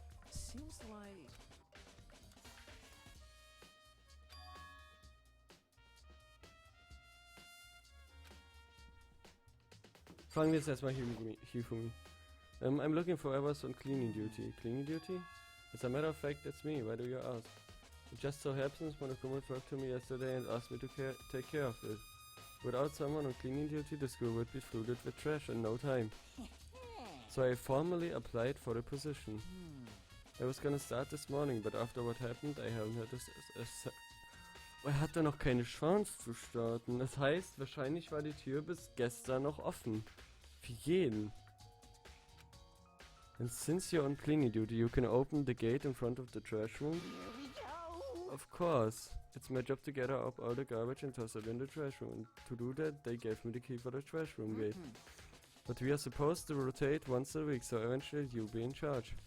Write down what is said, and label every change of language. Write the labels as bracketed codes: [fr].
[en] Seems like [de] Fangen wir jetzt erstmal Hifumi. [en] I'm looking for hours on cleaning duty. Cleaning duty? As a matter of fact, that's me. Why do you ask? It just so happens Monokuma talked to me yesterday and asked me to take care of it. Without someone on cleaning duty, the school would be flooded with trash in no time. So I formally applied for the position. I was gonna start this morning, but after what happened, I haven't had [de] er hatte noch keine Chance zu starten. Das heißt, wahrscheinlich war die Tür bis gestern noch offen. Für jeden. [en] And since you're on cleaning duty, you can open the gate in front of the trash room. Here we go. Of course. It's my job to gather up all the garbage and toss it in the trash room. And to do that, they gave me the key for the trash room gate. But we are supposed to rotate once a week, so eventually you'll be in charge.